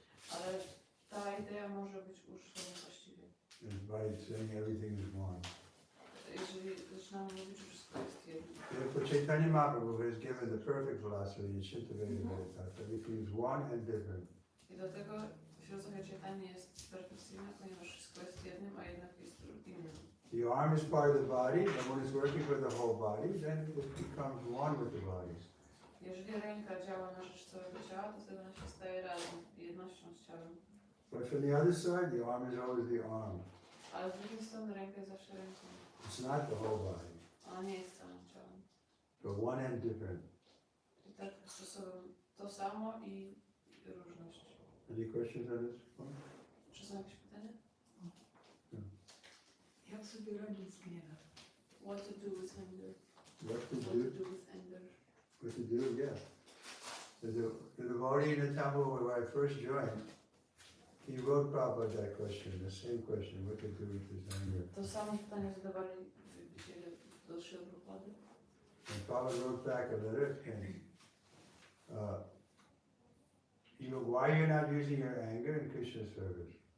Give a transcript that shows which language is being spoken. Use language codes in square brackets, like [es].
[pl] Ale ta idea może być użyta niewłaściwie. [en] By saying everything is one. [pl] Jeżeli zaczynamy mówić, że wszystko jest jedno. [en] Therefore, Chaitanya Mahaprabhu has given the perfect philosophy in Shinta Vedanta. Everything is one and different. [pl] I dlatego filozofia Chaitanya jest perfekcyjna, ponieważ wszystko jest jednym, a jednak jest innym. [en] The arm is part of the body, and when it's working for the whole body, then it becomes one with the body. [pl] Jeżeli ręka działa na rzecz całego ciała, to wtedy ona się staje razem, jednością z ciałem. [en] But from the other side, the arm is always the arm. [pl] Ale z drugiej strony ręka jest zawsze ręką. [en] It's not the whole body, [pl] Ona nie jest całym ciałem. [en] but one and different. [pl] I tak sposobem to samo i różność. [en] Any questions on this one? [pl] Czy są jakieś pytania? Jak sobie radzić z gniewem? [en] What to do with anger? What to What do? to do with anger? What to do? Yeah. The devotee in the temple where I first joined, he wrote Prabhupada that question, the same question, what to do with this anger. [pl] To samo pytanie zadawali widzieli do Szylbrupady. [en] And Prabhupada wrote back a letter and why you're not using your anger in Krishna's service?